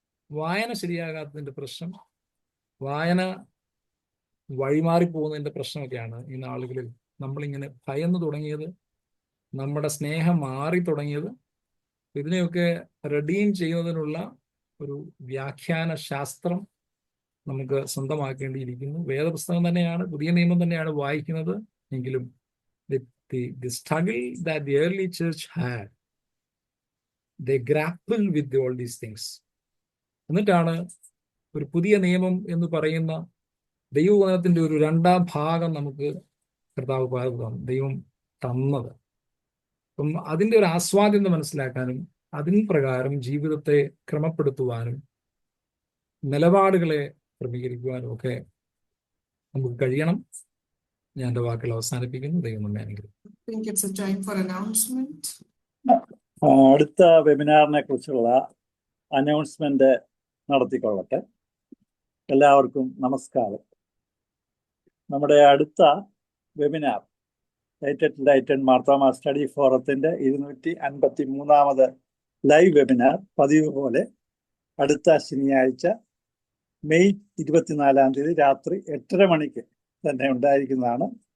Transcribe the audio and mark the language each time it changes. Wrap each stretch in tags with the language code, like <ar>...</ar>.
<ml>വായന ശരിയാകാത്തതിന്റെ പ്രശ്നം, വായന വഴിമാറിപ്പോകുന്നതിന്റെ പ്രശ്നമൊക്കെയാണ് ഈ നാളുകളിൽ നമ്മളിങ്ങനെ ഭയന്നു തുടങ്ങിയത്, നമ്മുടെ സ്നേഹം മാറി തുടങ്ങിയത്. ഇതിനെയൊക്കെ റെഡീം ചെയ്യുന്നതിനുള്ള ഒരു വ്യാഖ്യാന ശാസ്ത്രം നമുക്ക് സ്വന്തമാക്കേണ്ടിയിരിക്കുന്നു. വേദപുസ്തകം തന്നെയാണ്, പുതിയ നിയമം തന്നെയാണ് വായിക്കുന്നത്. എങ്കിലും</ml> <en>the struggle that the early church had, they grapple with all these things.</en> <ml>എന്നിട്ടാണ് ഒരു പുതിയ നിയമം എന്ന് പറയുന്ന ദൈവവചനത്തിന്റെ ഒരു രണ്ടാം ഭാഗം നമുക്ക് കർത്താവ് ദൈവം തന്നത്. അപ്പം അതിൻ്റെ ഒരു ആസ്വാദ്യത മനസ്സിലാക്കാനും അതിന് പ്രകാരം ജീവിതത്തെ ക്രമപ്പെടുത്തുവാനും നിലപാടുകളെ ക്രമീകരിക്കുവാനും ഒക്കെ നമുക്ക് കഴിയണം. ഞാൻ എൻ്റെ വാക്കുകൾ അവസാനിപ്പിക്കുന്നു. ദൈവം നമ്മെ അനുഗ്രഹിക്കട്ടെ.</ml> <en>I think it's a time for announcement.</en> <ml>അടുത്ത വെബിനാറിനെ കുറിച്ചുള്ള അനൗൺസ്മെന്റ് നടത്തിക്കൊള്ളട്ടെ. എല്ലാവർക്കും നമസ്കാരം. നമ്മുടെ അടുത്ത വെബിനാർ ലൈറ്റൻ മാർത്തോമാ സ്റ്റഡി ഫോറത്തിന്റെ 253ാമത് ലൈവ് വെബിനാർ പതിവ് പോലെ അടുത്ത ശനിയാഴ്ച മെയ് 24-ാം തീയതി രാത്രി 8:30 മണിക്ക് തന്നെ ഉണ്ടായിരിക്കുന്നതാണ്.</ml>